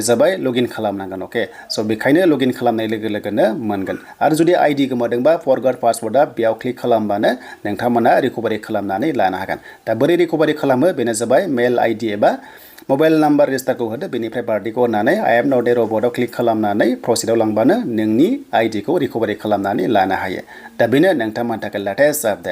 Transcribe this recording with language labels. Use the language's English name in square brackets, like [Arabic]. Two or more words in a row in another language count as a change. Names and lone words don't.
[Bodo] जाबाय लगइन खालामनांगोन अके स' बेखायनो लगइन खालामनाय लोगोनो मोनगोन आरो जुदि आइडि गोमादोंबा [English] forgot password [Bodo] बेयाव क्लिक खालामबानो नोंथांमोना रिकभारि खालामनानै लानो हागोन दा बोरै रिकभारि खालामो बेनो जाबाय [English] mail ID [Bodo] एबा [English] mobile number [Bodo] रेजिस्टारखौ होदो बेनिफ्राय बार्थडेखौ होनानै [English] I am not a robot [Bodo] आव क्लिक खालामनानै प्रसिडआव लांबानो नोंनि आइडिखौ रिकभारि खालामनानै लानो हायो दा बेनो नोंथांमोननि थाखाय [English] latest update